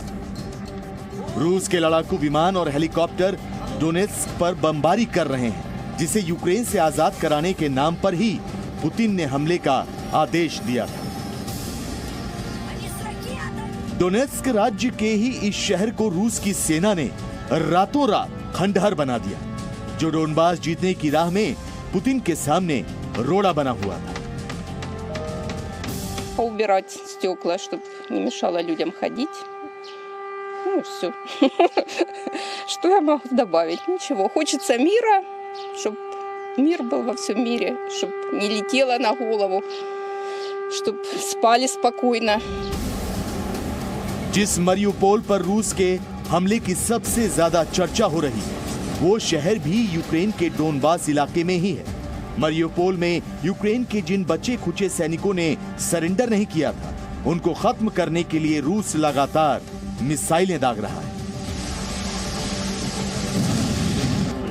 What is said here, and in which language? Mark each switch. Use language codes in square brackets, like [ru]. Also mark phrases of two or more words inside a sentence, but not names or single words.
[hi] रूस के लड़ाकू विमान और हेलीकॉप्टर डोनेत्स्क पर बमबारी कर रहे हैं, जिसे यूक्रेन से आजाद कराने के नाम पर ही पुतिन ने हमले का आदेश दिया था। डोनेत्स्क राज्य के ही इस शहर को रूस की सेना ने रातों रात खंडहर बना दिया, जो डोनबास जीतने की राह में पुतिन के सामने रोड़ा बना हुआ था। [ru] Убирать стекла, чтобы не мешало людям ходить. Ну, все. Что я могу добавить? Ничего. Хочется мира, чтобы мир был во всем мире, чтобы не летело на голову, чтобы спали спокойно. [hi] जिस मरियुपोल पर रूस के हमले की सबसे ज्यादा चर्चा हो रही है, वो शहर भी यूक्रेन के डोनबास इलाके में ही है। मरियुपोल में यूक्रेन के जिन बचे खुचे सैनिकों ने सरेंडर नहीं किया था, उनको खत्म करने के लिए रूस लगातार मिसाइलें दाग रहा है।